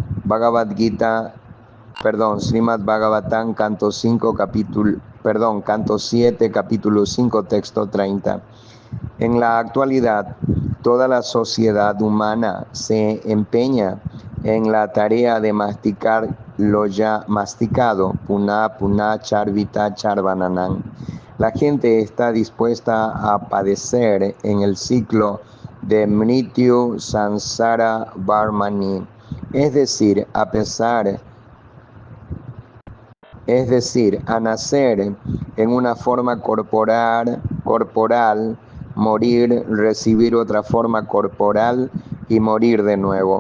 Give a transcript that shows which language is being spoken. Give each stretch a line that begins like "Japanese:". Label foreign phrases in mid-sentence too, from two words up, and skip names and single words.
Spanish: Srimad Bhagavatam, canto 7, capítulo 5, texto 30. En la actualidad, toda la sociedad humana se empeña en la tarea de masticar lo ya masticado,
Sanskrit: puna puna charvita charvananam.
Spanish: La gente está dispuesta a padecer en el ciclo de
Sanskrit: Mrityu Sansara Varmani,
Spanish: es decir, a nacer en una forma corporal, morir, recibir otra forma corporal y morir de nuevo.